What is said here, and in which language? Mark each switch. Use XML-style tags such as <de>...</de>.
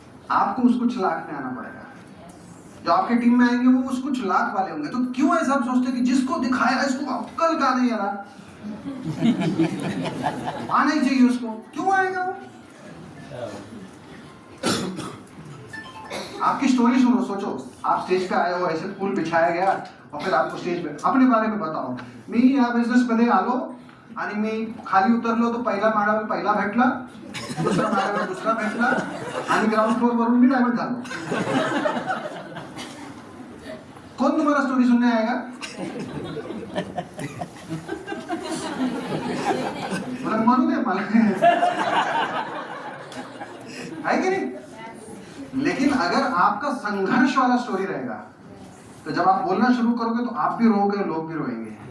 <hi>आपको उस कुछ लाख में आना पड़ेगा। जो आपके टीम में आएंगे वो उस कुछ लाख वाले होंगे। तो क्यों ऐसा सोचते कि जिसको दिखाया इसको अक्ल का नहीं आ रहा? आना ही चाहिए उसको, क्यों आएगा वो? आपकी स्टोरी सुनो, सोचो आप स्टेज पे आए हो, ऐसे फूल बिछाया गया और फिर आपको स्टेज पे अपने बारे में बताओ.</hi> <mr>मी या बिझनेस मध्ये आलो आणि मी खाली उतरलो तो पहिला माळावर पहिला भेटला, दुसऱ्या माळावर दुसरा भेटला आणि ग्राउंड फ्लोर वरून मी डायमंड झालो.</mr> <hi>कौन तुम्हारा स्टोरी सुनने आएगा?</hi> <mr>म्हणून आहे मला</mr> <hi>है कि नहीं? लेकिन अगर आपका संघर्ष वाला स्टोरी रहेगा तो जब आप बोलना शुरू करोगे तो आप भी रोओगे, लोग भी रोएंगे.</hi>